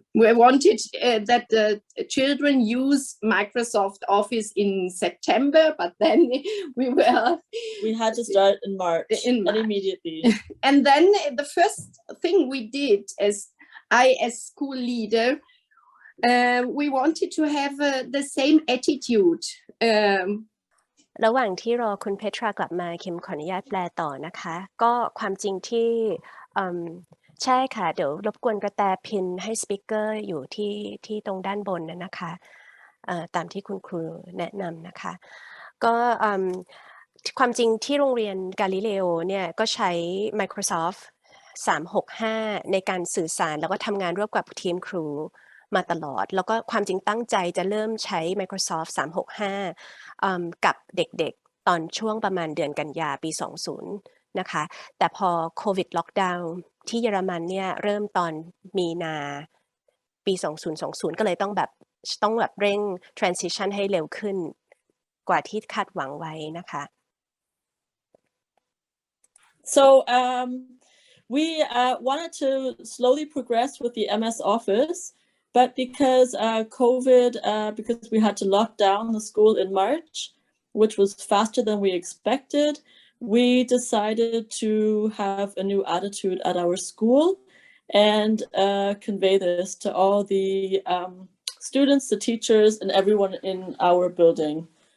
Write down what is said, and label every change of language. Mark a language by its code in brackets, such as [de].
[en] We wanted that the children use Microsoft Office in September, but then we had to start in March. And immediately. And then the first thing we did as school leader, we wanted to have the same attitude. [th] ระหว่างที่รอคุณเพทรากลับมาคิมขออนุญาตแปลต่อนะคะก็ความจริงที่ใช่ค่ะเดี๋ยวรบกวนกระแตพินให้สปีกเกอร์อยู่ที่ตรงด้านบนนะคะตามที่คุณครูแนะนำนะคะก็ ความจริงที่โรงเรียนกาลิเลโอเนี่ยก็ใช้ Microsoft 365ในการสื่อสารแล้วก็ทำงานร่วมกับทีมครูมาตลอดแล้วก็ความจริงตั้งใจจะเริ่มใช้ Microsoft 365กับเด็กๆตอนช่วงประมาณเดือนกันยาปี20นะคะแต่พอโควิดล็อกดาวน์ที่เยอรมันเนี่ยเริ่มตอนมีนาปี2020ก็เลยต้องแบบเร่ง transition ให้เร็วขึ้นกว่าที่คาดหวังไว้นะคะ [en] So we wanted to slowly progress with the MS Office. But because COVID, because we had to lock down the school in March, which was faster than we expected, we decided to have a new attitude at our school and convey this to all the students, the teachers, and everyone in our building.